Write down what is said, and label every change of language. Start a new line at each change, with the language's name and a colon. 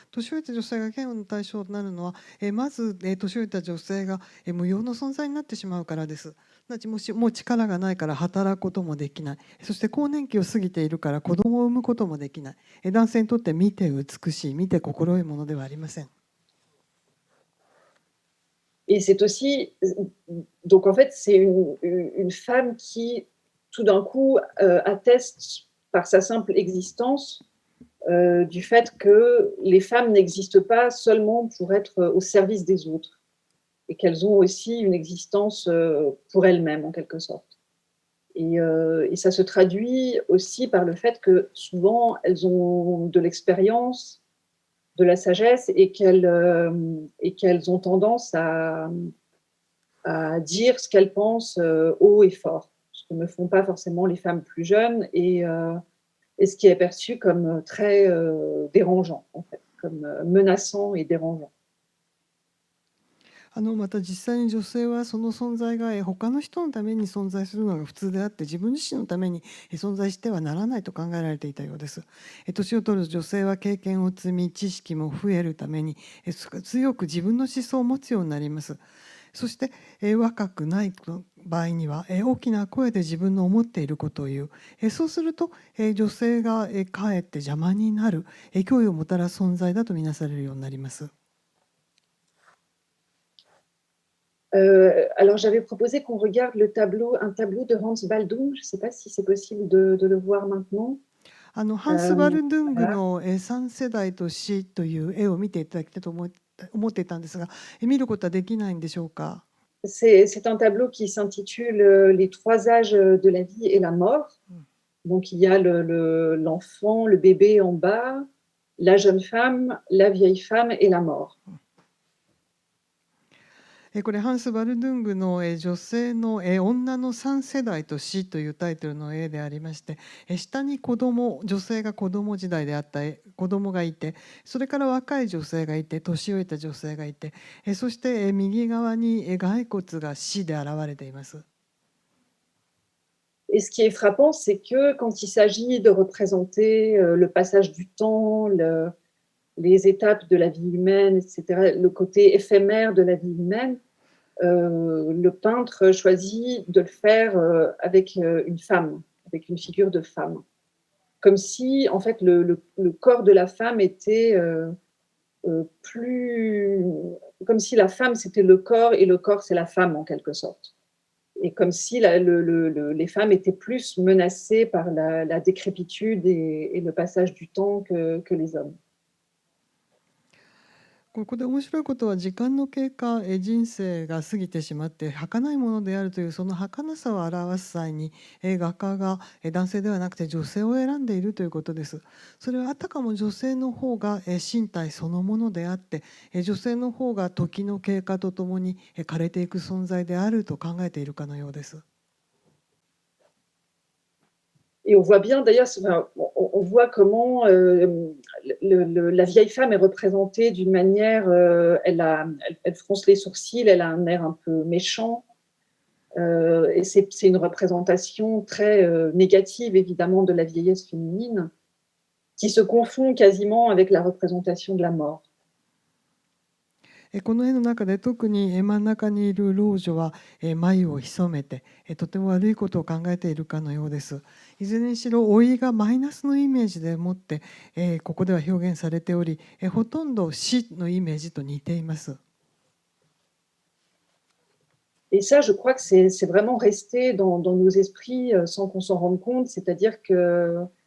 Japanese: 年老いた女性が嫌悪の対象となるのは、まず、年老いた女性が、無用の存在になってしまうからです。もう力がないから働くこともできない。そして更年期を過ぎているから子供を産むこともできない。男性にとって見て美しい、見て心得いものではありません。
French: Et c'est aussi, donc en fait, c'est une femme qui, tout d'un coup, atteste par sa simple existence du fait que les femmes n'existent pas seulement pour être au service des autres et qu'elles ont aussi une existence pour elles-mêmes, en quelque sorte. Et ça se traduit aussi par le fait que souvent, elles ont de l'expérience, de la sagesse et qu'elles ont tendance à dire ce qu'elles pensent haut et fort, ce que ne font pas forcément les femmes plus jeunes et ce qui est perçu comme très dérangeant, en fait, comme menaçant et dérangeant.
Japanese: また実際に女性はその存在が他の人のために存在するのが普通であって自分自身のために存在してはならないと考えられていたようです。年を取る女性は経験を積み知識も増えるために強く自分の思想を持つようになります。そして若くない場合には大きな声で自分の思っていることを言う。そうすると女性がかえって邪魔になる脅威をもたらす存在だとみなされるようになります。
French: Alors j'avais proposé qu'on regarde un tableau de Hans Baldung. Je ne sais pas si c'est possible de le voir maintenant.
Japanese: ハンス・バルドゥングの3世代と死という絵を見ていただきたいと思っていたんですが、見ることはできないんでしょうか。
French: C'est un tableau qui s'intitule Les trois âges de la vie et la mort. Donc il y a l'enfant, le bébé en bas, la jeune femme, la vieille femme et la mort.
Japanese: これハンス・バルドゥングの女性の女の3世代と死というタイトルの絵でありまして、下に女性が子供時代であった子供がいて、それから若い女性がいて、年老いた女性がいて、そして右側に骸骨が死で現れています。
French: Et ce qui est frappant, c'est que quand il s'agit de représenter le passage du temps, les étapes de la vie humaine, etc., le côté éphémère de la vie humaine, le peintre choisit de le faire avec une femme, avec une figure de femme. Comme si, en fait, le corps de la femme était plus... Comme si la femme, c'était le corps et le corps, c'est la femme, en quelque sorte. Et comme si les femmes étaient plus menacées par la décrépitude et le passage du temps que les hommes.
Japanese: ここで面白いことは時間の経過、人生が過ぎてしまって儚いものであるというその儚さを表す際に画家が男性ではなくて女性を選んでいるということです。それはあたかも女性の方が身体そのものであって女性の方が時の経過とともに枯れていく存在であると考えているかのようです。
French: Et on voit bien, d'ailleurs, on voit comment la vieille femme est représentée d'une manière, elle fronce les sourcils, elle a un air un peu méchant. Et c'est une représentation très négative, évidemment, de la vieillesse féminine, qui se confond quasiment avec la représentation de la mort.
Japanese: この絵の中で特に真ん中にいる老女は眉を潜めてとても悪いことを考えているかのようです。いずれにしろ老いがマイナスのイメージでもってここでは表現されておりほとんど死のイメージと似ています。
French: Et ça, je crois que c'est vraiment resté dans nos esprits sans qu'on s'en rende compte. C'est-à-dire que